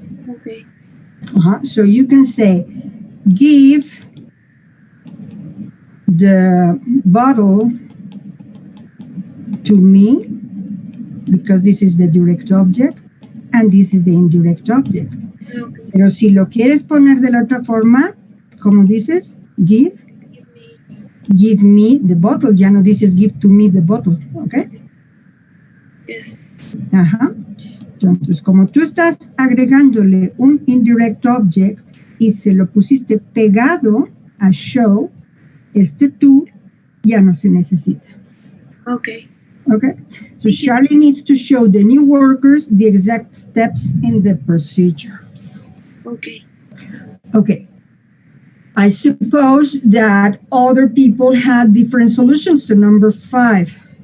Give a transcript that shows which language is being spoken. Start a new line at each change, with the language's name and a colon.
English: Okay. So you can say, give the bottle to me, because this is the direct object, and this is the indirect object. Okay.
Spanish: Pero si lo quieres poner de la otra forma, como dices,
English: give me the bottle.
Spanish: Ya no dices
English: give to me the bottle,
Spanish: ¿ok?
English: Yes.
Spanish: Ajá. Entonces, como tú estás agregándole un indirect object y se lo pusiste pegado a show, este tú ya no se necesita.
English: Okay. Okay? So Charlie needs to show the new workers the exact steps in the procedure. Okay. Okay. I suppose that other people had different solutions to number 5.